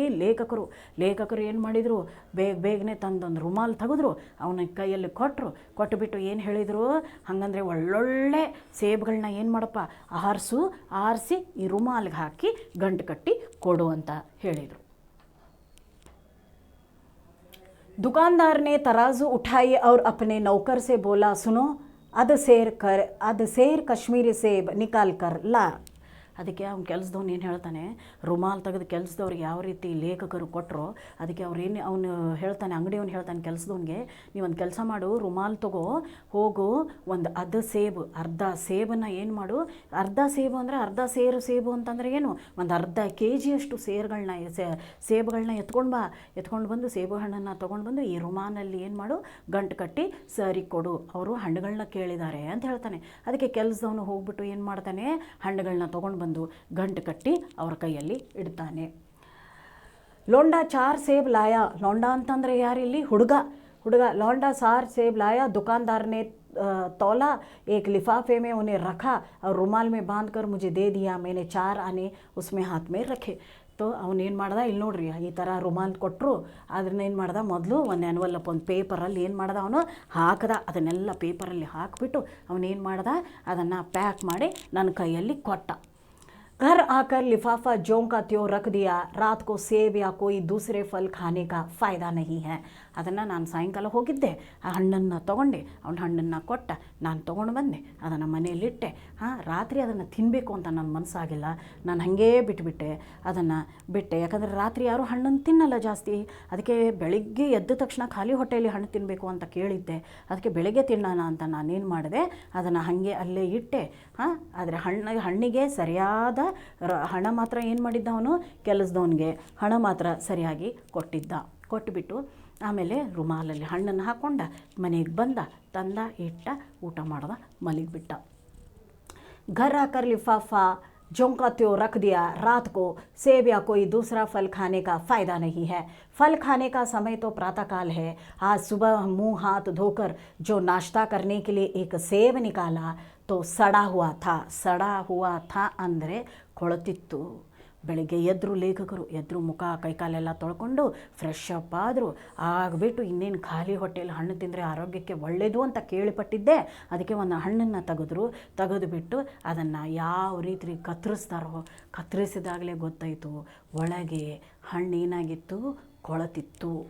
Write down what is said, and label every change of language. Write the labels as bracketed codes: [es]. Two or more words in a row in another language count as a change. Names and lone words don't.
[kn] ಲೇಖಕರು ಏನು ಮಾಡಿದರು, ಬೇಗನೆ ತಂದೊಂದು ರುಮಾಲ್ ತೆಗೆದ್ರು, ಅವನ ಕೈಯಲ್ಲಿ ಕೊಟ್ಟುಬಿಟ್ಟು ಏನು ಹೇಳಿದರು, ಹಾಗಂದರೆ ಒಳ್ಳೊಳ್ಳೆ ಸೇಬುಗಳನ್ನ ಏನು ಮಾಡಪ್ಪ, ಆರಿಸಿ ಈ ರುಮಾಲ್ಗೆ ಹಾಕಿ ಗಂಟು ಕಟ್ಟಿ ಕೊಡು ಅಂತ ಹೇಳಿದರು. [hi] दुकानदार ने तराजू उठाई और अपने नौकर से बोला, सुनो, अध सेर कश्मीरी सेब निकाल कर ला. [kn] ಅದಕ್ಕೆ ಅವ್ನು ಕೆಲಸದವ್ನು ಏನು ಹೇಳ್ತಾನೆ, ರುಮಾಲ್ ತೆಗೆದು ಕೆಲಸದವ್ರಿಗೆ ಯಾವ ರೀತಿ ಲೇಖಕರು ಕೊಟ್ಟರು, ಅದಕ್ಕೆ ಅವನು ಹೇಳ್ತಾನೆ, ಅಂಗಡಿಯವನು ಹೇಳ್ತಾನೆ ಕೆಲಸದವ್ನಿಗೆ, ನೀವೊಂದು ಕೆಲಸ ಮಾಡು, ರುಮಾಲ್ ತಗೋ, ಹೋಗು, ಒಂದು ಅರ್ಧ ಸೇಬನ್ನು ಏನು ಮಾಡು, ಅರ್ಧ ಸೇಬು ಅಂದರೆ ಅರ್ಧ ಸೇಬು ಅಂತಂದರೆ ಏನು, ಒಂದು ಅರ್ಧ kg ಅಷ್ಟು ಸೇಬುಗಳನ್ನ ಎತ್ಕೊಂಡು ಬಂದು ಸೇಬು ಹಣ್ಣನ್ನು ತೊಗೊಂಡು ಬಂದು ಈ ರುಮಾನಲ್ಲಿ ಏನು ಮಾಡು, ಗಂಟು ಕಟ್ಟಿ ಸರಿ ಕೊಡು, ಅವರು ಹಣ್ಣುಗಳನ್ನ ಕೇಳಿದ್ದಾರೆ ಅಂತ ಹೇಳ್ತಾನೆ. ಅದಕ್ಕೆ ಕೆಲಸದವನು ಹೋಗ್ಬಿಟ್ಟು ಏನು ಮಾಡ್ತಾನೆ, ಹಣ್ಣುಗಳನ್ನ ತೊಗೊಂಡು ಬಂದು ಗಂಟು ಕಟ್ಟಿ ಅವ್ರ ಕೈಯಲ್ಲಿ ಇಡ್ತಾನೆ. [hi] लौंडा 4 सेब लाया. [kn] ಲೋಂಡಾ ಅಂತಂದರೆ ಯಾರಿಲ್ಲಿ? ಹುಡುಗ. [hi] लौंडा 4 सेब लाया, दुकानदार ने तौला, एक लिफाफे में उन्हें रखा और रुमाल में बांध कर मुझे दे दिया, मैंने 4 आने उसमें हाथ में रखे. [kn] तो ಅವನೇನು ಮಾಡ್ದ, ಇಲ್ಲಿ ನೋಡ್ರಿ ಈ ಥರ ರುಮಾಲ್ ಕೊಟ್ಟರು, ಅದನ್ನ ಏನು ಮಾಡ್ದ, ಮೊದಲು ಒಂದು ಎನ್ವಲಪ್ ಒಂದು ಪೇಪರಲ್ಲಿ ಏನು ಮಾಡ್ದ, ಅವನು ಹಾಕ್ದ, ಅದನ್ನೆಲ್ಲ ಪೇಪರಲ್ಲಿ ಹಾಕಿಬಿಟ್ಟು ಅವನೇನು ಮಾಡ್ದ, ಅದನ್ನು ಪ್ಯಾಕ್ ಮಾಡಿ ನನ್ನ ಕೈಯಲ್ಲಿ ಕೊಟ್ಟ. [hi] घर आकर लिफाफा ज्यों का त्यों रख दिया, रात को सेब या कोई दूसरे फल खाने का फ़ायदा नहीं है. [kn] ಅದನ್ನು ನಾನು ಸಾಯಂಕಾಲ ಹೋಗಿದ್ದೆ, ಆ ಹಣ್ಣನ್ನು ತೊಗೊಂಡೆ, ಅವನ ಹಣ್ಣನ್ನು ಕೊಟ್ಟ, ನಾನು ತೊಗೊಂಡು ಬಂದೆ, ಅದನ್ನು ಮನೆಯಲ್ಲಿಟ್ಟೆ. ರಾತ್ರಿ ಅದನ್ನು ತಿನ್ನಬೇಕು ಅಂತ ನನ್ನ ಮನಸ್ಸಾಗಿಲ್ಲ, ನಾನು ಹಾಗೇ ಬಿಟ್ಟೆ. ಯಾಕಂದರೆ ರಾತ್ರಿ ಯಾರೂ ಹಣ್ಣನ್ನು ತಿನ್ನಲ್ಲ ಜಾಸ್ತಿ, ಅದಕ್ಕೆ ಬೆಳಿಗ್ಗೆ ಎದ್ದ ತಕ್ಷಣ ಖಾಲಿ ಹೊಟ್ಟೆಯಲ್ಲಿ ಹಣ್ಣು ತಿನ್ನಬೇಕು ಅಂತ ಕೇಳಿದ್ದೆ, ಅದಕ್ಕೆ ಬೆಳಗ್ಗೆ ತಿನ್ನೋಣ ಅಂತ ನಾನೇನು ಮಾಡಿದೆ, ಅದನ್ನು ಹಾಗೆ ಅಲ್ಲೇ ಇಟ್ಟೆ. ಆದರೆ ಹಣ್ಣಿಗೆ ಸರಿಯಾದ ಹಣ ಮಾತ್ರ ಏನು ಮಾಡಿದ್ದ, ಅವನು ಕೆಲಸದವನಿಗೆ ಹಣ ಮಾತ್ರ ಸರಿಯಾಗಿ ಕೊಟ್ಟುಬಿಟ್ಟು ಆಮೇಲೆ ರುಮಾಲಲ್ಲಿ ಹಣ್ಣನ್ನು ಹಾಕ್ಕೊಂಡ, ಮನೆಗೆ ತಂದ, ಇಟ್ಟ, ಊಟ ಮಾಡ್ದ, ಮಲಗಿಬಿಟ್ಟ. [hi] घर आकर लिफाफा ज्यों का त्यों रख दिया, रात को सेब या कोई दूसरा फल खाने का फ़ायदा नहीं है. फल खाने का समय तो प्रातःकाल है. आज सुबह मुंह हाथ धोकर जो नाश्ता करने के लिए एक सेब निकाला तो सड़ा हुआ था [kn] ಅಂದರೆ ಕೊಳತಿತ್ತು. ಬೆಳಗ್ಗೆ ಲೇಖಕರು ಮುಖ ಕೈಕಾಲೆಲ್ಲ ತೊಳ್ಕೊಂಡು [en] fresh up [kn] ಆದರು, ಆಗಿಬಿಟ್ಟು ಇನ್ನೇನು ಖಾಲಿ ಹೊಟ್ಟೆಯಲ್ಲಿ ಹಣ್ಣು ತಿಂದರೆ ಆರೋಗ್ಯಕ್ಕೆ ಒಳ್ಳೆಯದು ಅಂತ ಕೇಳಿಪಟ್ಟಿದ್ದೆ. ಅದಕ್ಕೆ ಒಂದು ಹಣ್ಣನ್ನು ತೆಗೆದುಬಿಟ್ಟು ಅದನ್ನು ಯಾವ ರೀತಿ ಕತ್ತರಿಸಿದಾಗಲೇ ಗೊತ್ತಾಯಿತು, ಒಳಗೆ ಹಣ್ಣೇನಾಗಿತ್ತು, ಕೊಳತಿತ್ತು.